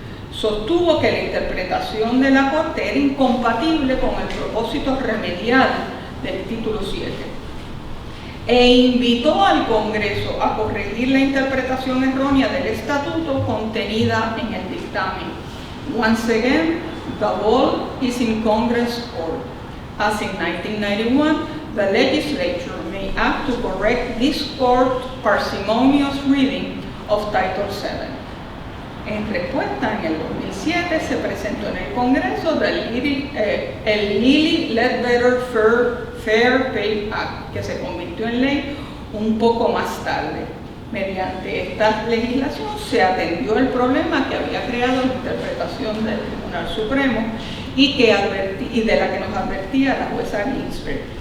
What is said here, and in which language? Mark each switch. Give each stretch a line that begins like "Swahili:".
Spanish: Sostuvo que la interpretación de la Corte era incompatible con el propósito remedial del título 7 e invitó al Congreso a corregir la interpretación errónea del estatuto contenida en el dictamen.
English: Once again, the ball is in Congress' court. As in 1991, the legislature may act to correct this court's parsimonious reading of Title VII.
Spanish: En respuesta, en el 2007 se presentó en el Congreso el Lilly Ledbetter Fair Pay Act, que se convirtió en ley un poco más tarde. Mediante esta legislación se atendió el problema que había creado la interpretación del Tribunal Supremo y de la que nos advertía la jueza Ginsburg.